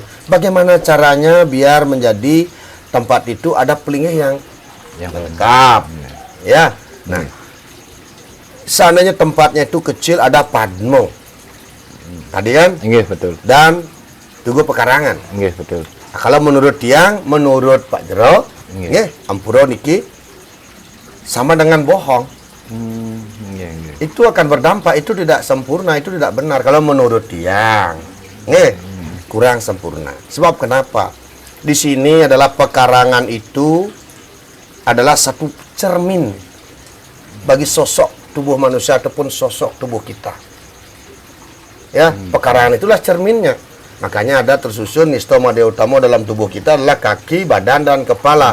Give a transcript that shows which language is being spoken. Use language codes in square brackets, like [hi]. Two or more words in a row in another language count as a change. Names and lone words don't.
[id] Bagaimana caranya biar menjadi tempat itu ada pelinggih yang lengkap. Ya. Nah, seandainya tempatnya itu kecil, ada Padmo. Tadi kan? Nggih, betul. Dan Tugu Pekarangan. Nggih, betul. Kalau menurut tiang, menurut Pak Jero, nggih, [ban] ampura niki [id] sama dengan bohong. [ban] Nggih, nggih. [id] Itu akan berdampak, itu tidak sempurna, itu tidak benar kalau menurut tiang. Nggih, kurang sempurna. Sebab kenapa? Di sini adalah pekarangan itu adalah satu cermin bagi sosok tubuh manusia ataupun sosok tubuh kita. Ya, pekarangan itulah cerminnya. Makanya ada tersusun nistoma Dewa Utama dalam tubuh kita adalah kaki, badan, dan kepala.